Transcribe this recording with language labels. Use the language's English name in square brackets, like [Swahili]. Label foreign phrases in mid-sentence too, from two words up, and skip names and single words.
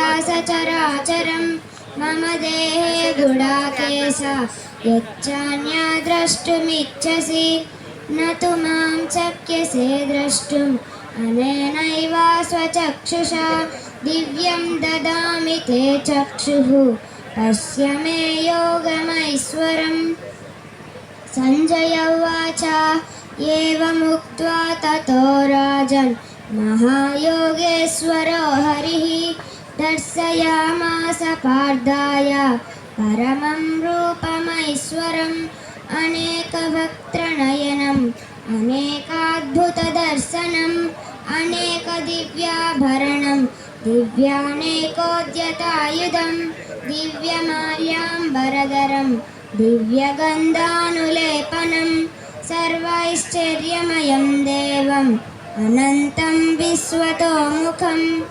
[Sanskrit] సచరాచరం మమ దేహే గుడాకేశ యచ్చాన్య ద్రష్టుమిచ్చసి నతు మాం శక్యసే ద్రష్టుం అనేనైవ స్వచక్షుషా దివ్యం దదామి తే చక్షుః పశ్య మే యోగమైశ్వరం। సంజయ ఉవాచ ఏవముక్త్వా తతో రాజన్ महायोगेश्वरो हरिः दर्शयामास पार्थाय परमं रूपमैश्वरम् अनेकवक्त्रनयनम् अनेकाद्भुतदर्शनम् अनेकदिव्याभरणं दिव्यानेकोद्यतायुधं दिव्यमाल्याम्बरधरं दिव्यगन्धानुलेपनं सर्वैश्चर्यमयं देवम् अनन्तं विश्वतोमुखम्